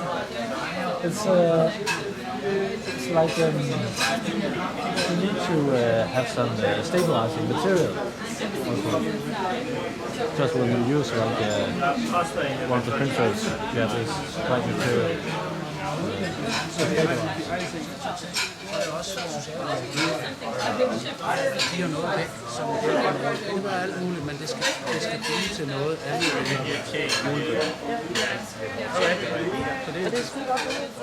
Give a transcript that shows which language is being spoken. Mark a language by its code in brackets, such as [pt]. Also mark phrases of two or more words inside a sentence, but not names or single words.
[en] It's like you need to have some stabilizing material. Just when you use like one of the printers, you have this white material. [da] giver noget væk, som det er alt muligt, men det skal blive til noget andet muligt. Så det er sgu godt.